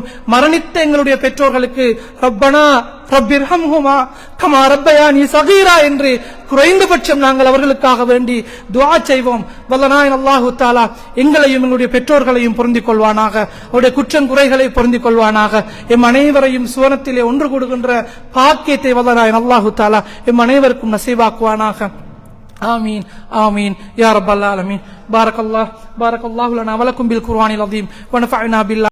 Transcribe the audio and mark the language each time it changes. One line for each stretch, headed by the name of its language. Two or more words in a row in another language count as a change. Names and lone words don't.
Tamil: மரணித்த எங்களுடைய பெற்றோர்களுக்கு
Arabic: ربنا رب ارحمهما كما ربياني صغيرا
Tamil: என்று குறைந்தபட்சம் நாங்கள் அவர்களுக்காக வேண்டி துஆ செய்வோம். வல்லநாயன்
Arabic: الله تعالى
Tamil: எங்களையும் எங்களுடைய பெற்றோர்களையும் பொருந்திக் கொள்வானாக. அவருடைய குற்றம் குறைகளை பொருந்திக் கொள்வானாக. எம் அனைவரையும் சுவனத்திலே ஒன்று கூடுகின்ற பாக்கியத்தை வல்லநாயன்
Arabic: الله تعالى
Tamil: எம் அனைவருக்கும் நசீபாக்குவானாக.
Arabic: آمين آمين يا رب العالمين. بارك الله لنا ولكم بالقرآن العظيم ونفعنا بالله